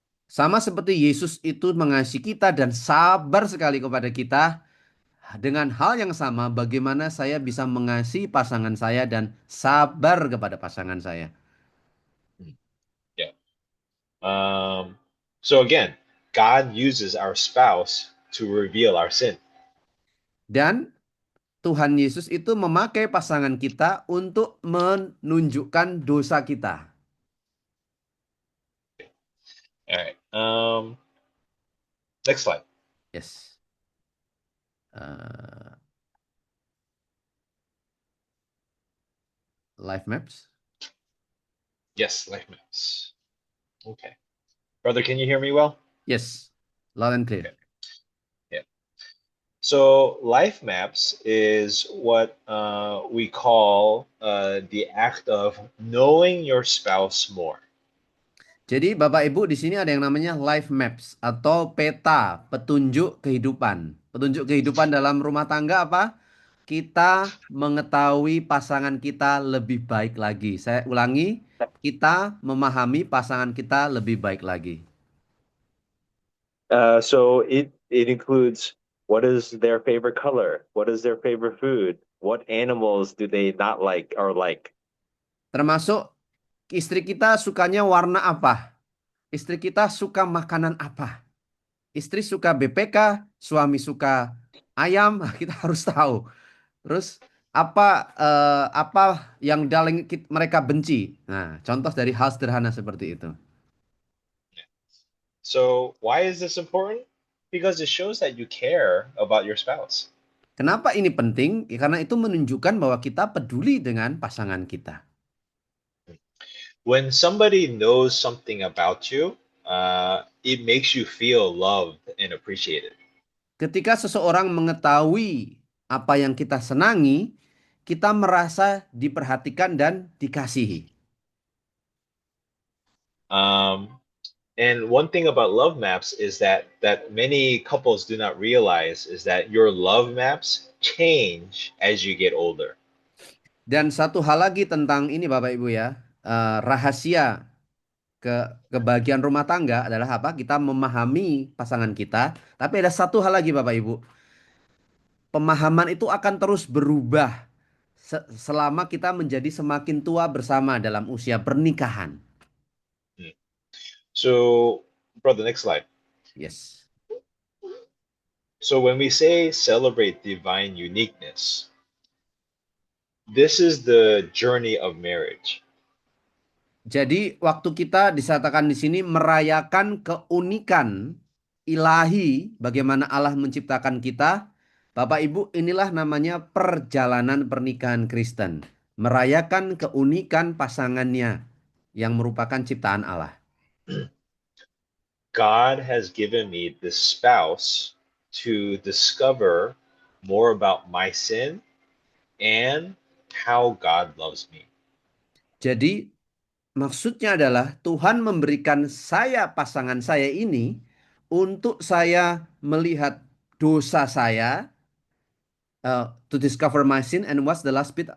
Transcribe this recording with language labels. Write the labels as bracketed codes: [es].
[id] Sama seperti Yesus itu mengasihi kita dan sabar sekali kepada kita, dengan hal yang sama bagaimana saya bisa mengasihi pasangan saya dan sabar kepada pasangan saya. [en] Yeah. So again, God uses our spouse to reveal our sin. [id] Dan Tuhan Yesus itu memakai pasangan kita untuk menunjukkan dosa kita. [en] All right. Next slide. Yes. Uh, life maps. Yes, life maps. Okay. Brother, can you hear me well? Yes. Loud and clear. Okay. Yeah. So life maps is what we call the act of knowing your spouse more. [id] Jadi Bapak Ibu di sini ada yang namanya [en] life maps [id] atau peta petunjuk kehidupan. Petunjuk kehidupan dalam rumah tangga apa? Kita mengetahui pasangan kita lebih baik lagi. Saya ulangi, kita memahami pasangan kita lebih baik lagi. [en] So it includes what is their favorite color, what is their favorite food, what animals do they not like or like. [id] Termasuk istri kita sukanya warna apa? Istri kita suka makanan apa? Istri suka BPK, suami suka ayam, kita harus tahu. Terus apa yang mereka benci? Nah, contoh dari hal sederhana seperti itu. [en] So why is this important? Because it shows that you care about your spouse. [id] Kenapa ini penting? Ya, karena itu menunjukkan bahwa kita peduli dengan pasangan kita. [en] When somebody knows something about you, it makes you feel loved and appreciated. [id] Ketika seseorang mengetahui apa yang kita senangi, kita merasa diperhatikan dan dikasihi. [en] And one thing about love maps is that many couples do not realize is that your love maps change as you get older. [id] Dan satu hal lagi tentang ini Bapak Ibu ya, rahasia kebahagiaan rumah tangga adalah apa? Kita memahami pasangan kita. Tapi ada satu hal lagi Bapak Ibu. Pemahaman itu akan terus berubah selama kita menjadi semakin tua bersama dalam usia pernikahan. [en] So, brother, next slide. Yes. So when we say celebrate divine uniqueness, this is the journey of marriage. [id] Jadi waktu kita disatakan di sini merayakan keunikan ilahi bagaimana Allah menciptakan kita, Bapak Ibu, inilah namanya perjalanan pernikahan Kristen. Merayakan keunikan pasangannya yang merupakan ciptaan Allah. [en] God has given me the spouse to discover more about my sin and how God loves me. [id] Jadi maksudnya adalah Tuhan memberikan saya pasangan saya ini untuk saya melihat dosa saya, [en] to discover my sin, and what's the last bit?